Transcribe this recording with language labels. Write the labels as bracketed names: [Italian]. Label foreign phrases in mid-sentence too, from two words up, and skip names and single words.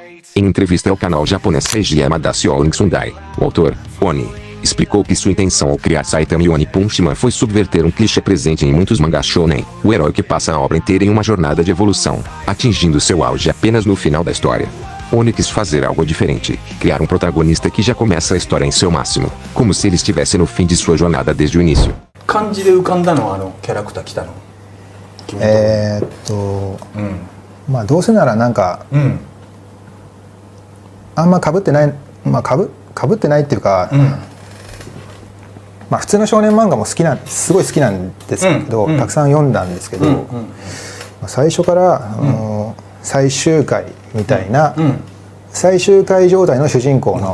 [Portuguese] Em entrevista ao canal japonês Seiji Yamada Shonen Sundai, o autor, Oni, explicou que sua intenção ao criar Saitama e One Punch Man foi subverter um clichê presente em muitos mangás shonen, o herói que passa a obra inteira em uma jornada de evolução, atingindo seu auge apenas no final da história. Oni quis fazer algo diferente, criar um protagonista que já começa a história em seu máximo, como se ele estivesse no fim de sua jornada desde o início. [Japanese] 漢字で浮かんだのはキャラクター来たのまあどうせならなんか、あんま被ってない、まあ被ってないっていうか、まあ普通の少年漫画もすごい好きなんですけど、たくさん読んだんですけど、最初から最終回みたいな、最終回状態の主人公の